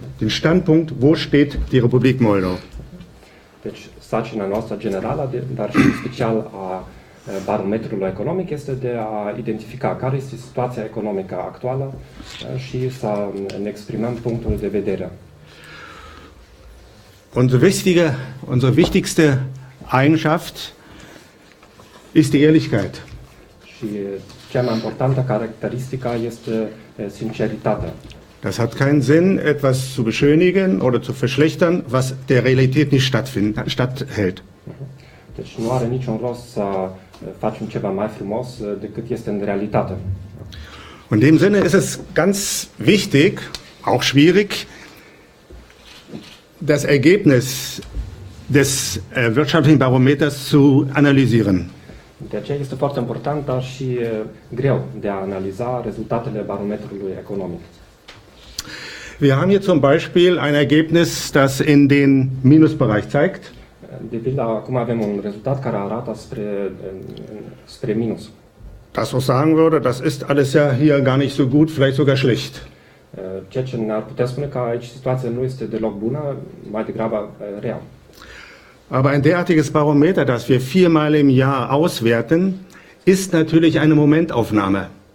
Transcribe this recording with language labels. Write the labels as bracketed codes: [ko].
[de] Den Standpunkt, wo steht die Republik Moldau? [ro] Deci, sarcina noastră generală, dar și special a barometrului economic, este de a identifica care este situația economică actuală și să ne exprimăm punctul de vedere. [de] Unsere wichtigste Eigenschaft ist die Ehrlichkeit. [ro] Și cea mai importantă caracteristică este sinceritatea. [de] Das hat keinen Sinn, etwas zu beschönigen oder zu verschlechtern, was der Realität nicht statthält. [ro] Deci nu are niciun rost să facem ceva mai frumos decât este în realitate. [de] Und in dem Sinne ist es ganz wichtig, auch schwierig, das Ergebnis des wirtschaftlichen Barometers zu analysieren. [ro] De aceea este foarte important, dar și greu de a analiza rezultatele barometrului economic. [de] Wir haben hier zum Beispiel ein Ergebnis, das in den Minusbereich zeigt. [ro] De pildă, acum avem un rezultat care arată spre minus. [de] Das auch sagen würde, das ist alles ja hier gar nicht so gut, vielleicht sogar schlecht. [ro] Ceea ce ne-ar putea spune că aici situația nu este deloc bună, mai degrabă rea. [de] Aber ein derartiges Barometer, das wir 4-mal im Jahr auswerten, ist natürlich eine Momentaufnahme.